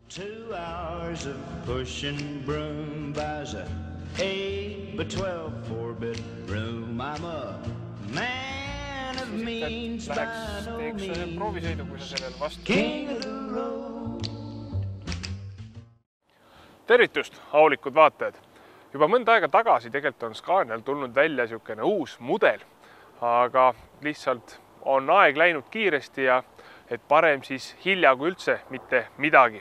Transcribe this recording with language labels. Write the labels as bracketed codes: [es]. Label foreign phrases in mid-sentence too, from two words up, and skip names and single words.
[en] 2 hours of pushing broom buys a 8 by 12 4-bedroom. I'm a man of means by no means. [et] Proovisõidu, kui sa sellel vastu. [en] King of the road. [et] Tervitust, aulikud vaatajad! Juba mõnda aega tagasi tegelikult on Scanial tulnud välja niisugune uus mudel, aga lihtsalt on aeg läinud kiiresti ja et parem siis hilja kui üldse mitte midagi.